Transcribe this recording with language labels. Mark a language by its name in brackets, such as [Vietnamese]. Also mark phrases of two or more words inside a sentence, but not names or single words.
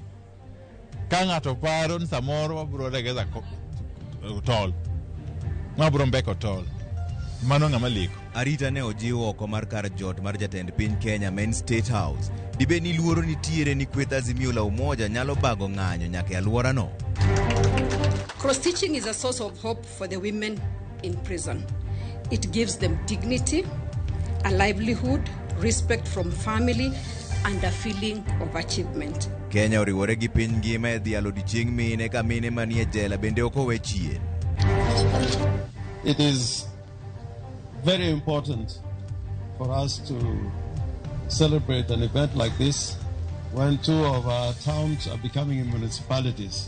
[Luo (Kenya and Tanzania)] Ka ng'ato paro ni samoro wabro regeza tol. Wabro mbeko tol. Mano ng'ama liko. Arita ne ojiwo oko mar kar jot mar jatend piny Kenya Main State House. Dibe ni luoro nitiere ni kweth Azimio la Umoja nyalo bago ng'anyo nyaka e alwora no. [English] Cross-stitching is a source of hope for the women in prison. It gives them dignity, a livelihood, respect from family, and a feeling of achievement. [Luo (Kenya and Tanzania)] Kenya oriwore gi piny ngima e dhialo dichieng' mine ka mine manie jela bende ok owe chien. [English] It is very important for us to celebrate an event like this when 2 of our towns are becoming municipalities.